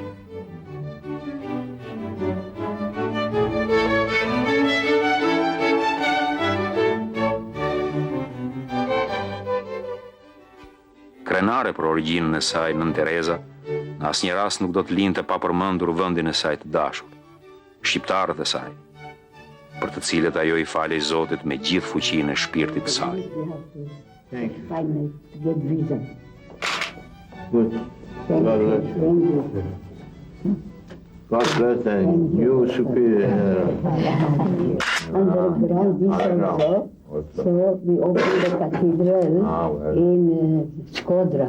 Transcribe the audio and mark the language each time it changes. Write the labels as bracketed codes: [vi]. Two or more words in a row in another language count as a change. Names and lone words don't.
[sq] Krenare për origjinën e saj, nën Tereza, në asnjë rast nuk do të linte pa përmendur vendin e saj të dashur, shqiptarët e saj, për të cilët ajo i falej Zotit me gjithë fuqinë e shpirtit të saj. [en] God bless and you superior. Underground. So we opened the cathedral in Skodra.